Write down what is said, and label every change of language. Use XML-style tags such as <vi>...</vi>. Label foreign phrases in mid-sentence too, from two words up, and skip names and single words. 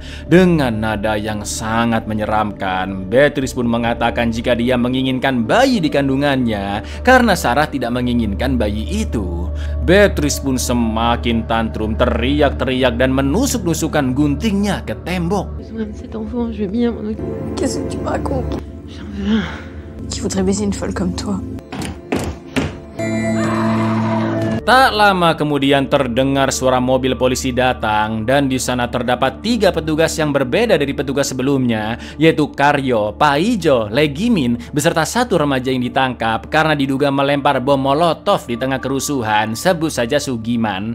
<id>Dengan nada yang sangat menyeramkan, Beatrice pun mengatakan jika dia menginginkan bayi di kandungannya karena Sarah tidak menginginkan bayi itu. Beatrice pun semakin tantrum, teriak-teriak dan menusuk-nusukkan guntingnya ke tembok.</id> <fr>Qu'est-ce que tu me racontes? Qui voudrait baiser une folle comme toi?</fr> <id>Tak lama kemudian terdengar suara mobil polisi datang dan di sana terdapat 3 petugas yang berbeda dari petugas sebelumnya, yaitu Karyo, Paijo, Legimin beserta 1 remaja yang ditangkap karena diduga melempar bom molotov di tengah kerusuhan, sebut saja Sugiman.</id>